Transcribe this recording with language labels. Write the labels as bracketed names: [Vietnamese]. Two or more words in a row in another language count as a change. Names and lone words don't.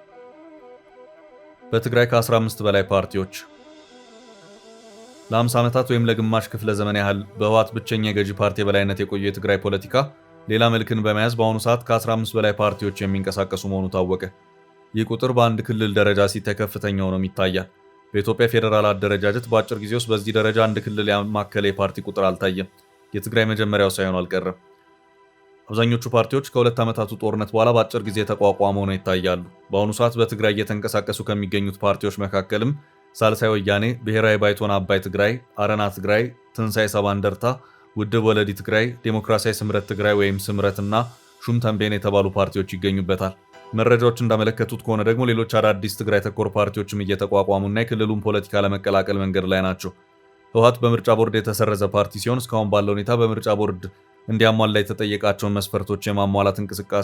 [Amharic] በትግራይ ከ15 በላይ ፓርቲዎች ለ50 ዓመታት ወይም ለግማሽ ክፍለ ዘመን ያህል በህወሓት ብቸኛ የገዢ ፓርቲ የበላይነት የቆየ የትግራይ ፖለቲካ ሌላ መልክን በመያዝ በአሁኑ ሰዓት ከ15 በላይ ፓርቲዎች የሚንቀሳቀሱ መሆኑ ታወቀ። ይህ ቁጥር በአንድ ክልል ደረጃ ሲታይ ከፍተኛ ሆኖም ይታያል። በኢትዮጵያ ፌዴራል አደረጃጀት በአጭር ጊዜ ውስጥ በዚህ ደረጃ አንድ ክልል ያማከለ የፓርቲ ቁጥር አልታየም። የትግራይ መጀመሪያው ሳይሆን አልቀረም። አብዛኞቹ ፓርቲዎች ከሁለት ዓመታቱ ጦርነት በኋላ በአጭር ጊዜ ተቋቋመው ሆነው ይታያሉ። በአሁኑ ሰዓት በትግራይ እየተንቀሳቀሱ ከሚገኙት ፓርቲዎች መካከልም ሳልሳይ ወያኔ፣ ብሔራዊ ባይቶና አባይ ትግራይ፣ አረና ትግራይ፣ ትንሳኤ ሰባ እንደርታ፣ ውድብ ወለዲ ትግራይ፣ ዴሞክራሲያዊ ስምረት ትግራይ ወይም ስምረትና ሹም ተንቤን የተባሉ ፓርቲዎች ይገኙበታል። መረጃዎች እንዳመለከቱት ከሆነ ደግሞ ሌሎች አዳዲስ ትግራይ ተኮር ፓርቲዎችም እየተቋቋሙና የክልሉን ፖለቲካ ለመቀላቀል መንገድ ላይ ናቸው። ህወሓት በምርጫ ቦርድ የተሰረዘ ፓርቲ ሲሆን እስካሁን ባለው ሁኔታ በምርጫ ቦርድ እንዲያሟላ የተጠየቃቸውን መስፈርቶች የማሟላት እንቅስቃሴ